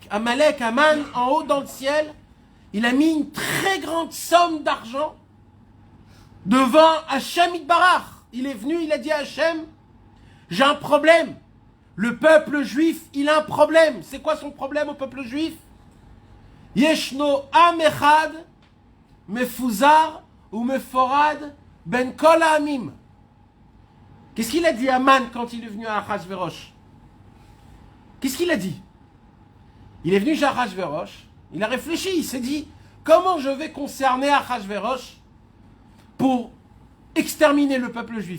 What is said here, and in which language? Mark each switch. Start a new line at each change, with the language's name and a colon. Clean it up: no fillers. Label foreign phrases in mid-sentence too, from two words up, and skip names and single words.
French: Amalek, Aman, en haut dans le ciel, il a mis une très grande somme d'argent devant Hachem Itbarach. Il est venu, il a dit à Hachem, j'ai un problème. Le peuple juif, il a un problème. C'est quoi son problème au peuple juif?
Hebrew: ישנו עם אחד, מפוזר ומפורד בין כל העמים.
French: Qu'est-ce qu'il a dit à Aman quand il est venu à Achashverosh? Qu'est-ce qu'il a dit? Il est venu chez Achashverosh, il a réfléchi, il s'est dit, comment je vais concerner Achashverosh pour exterminer le peuple juif?